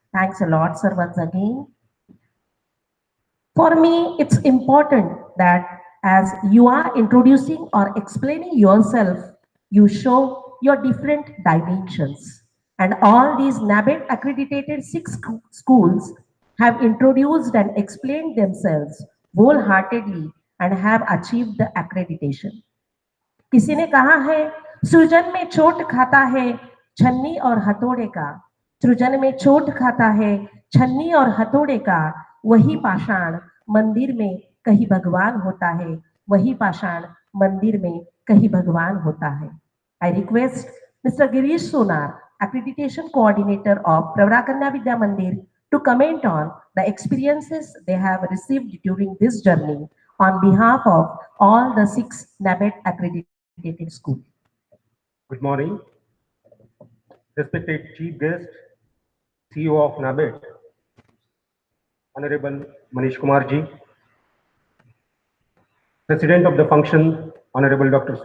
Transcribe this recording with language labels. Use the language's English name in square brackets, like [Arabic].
[English] Thanks a lot, sir, once again. For me, it's important that as you are introducing or explaining yourself, you show your different dimensions. And all these NABET accredited schools have introduced and explained themselves wholeheartedly and have achieved the accreditation. [Hindi] किसी ने कहा है सृजन में चोट खाता है छन्नी और हथौड़े का, सृजन में चोट खाता है छन्नी और हथौड़े का, वही पाषाण मंदिर में कहीं भगवान होता है, वही पाषाण मंदिर में कहीं भगवान होता है. [English] I request Mr. Girish Sonar, accreditation coordinator of Pravara Kanya Vidya Mandir, to comment on the experiences they have received during this journey on behalf of all the 6 NABET accredited schools. Good morning, respected Chief Guest, CEO of NABET, Honorable Manishkumar ji, President of the function, Honorable Dr.